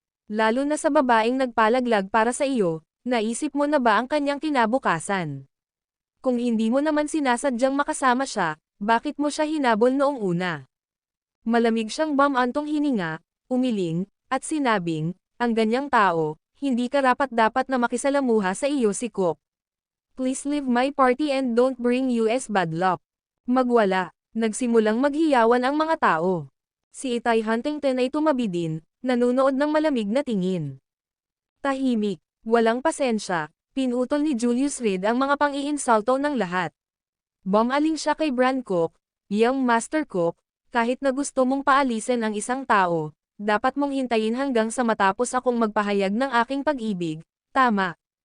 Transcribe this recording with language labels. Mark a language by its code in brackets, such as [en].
[tl] Lalo na sa babaeng nagpalaglag para sa iyo, naisip mo na ba ang kanyang kinabukasan? Kung hindi mo naman sinasadyang makasama siya, bakit mo siya hinabol noong una? Malamig siyang bumantong hininga, umiling, at sinabing, ang ganyang tao, hindi karapat-dapat na makisalamuha sa iyo si Cook. [en] Please leave my party and don't bring US bad luck. [tl] Magwala, nagsimulang maghiyawan ang mga tao. Si Itay Huntington ay tumabi din, nanunood ng malamig na tingin. Tahimik, walang pasensya, pinutol ni Julius Reed ang mga pang-iinsulto ng lahat. Bumaling siya kay Bran Cook, Young Master Cook, kahit na gusto mong paalisin ang isang tao, dapat mong hintayin hanggang sa matapos akong magpahayag ng aking pag-ibig, tama.